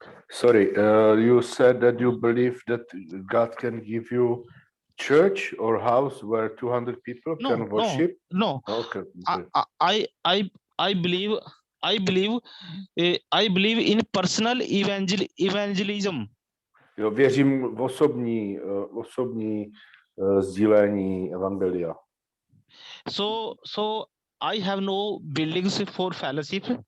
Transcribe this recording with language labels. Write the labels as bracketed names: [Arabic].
[English] Sorry, you said that you believe that God can give you church or house where 200 people can worship? [Czech] No. [English] Okay. I believe in personal evangelism. [Czech] Jo, věřím v osobní sdílení evangelia. [English] So I have no buildings for fellowship.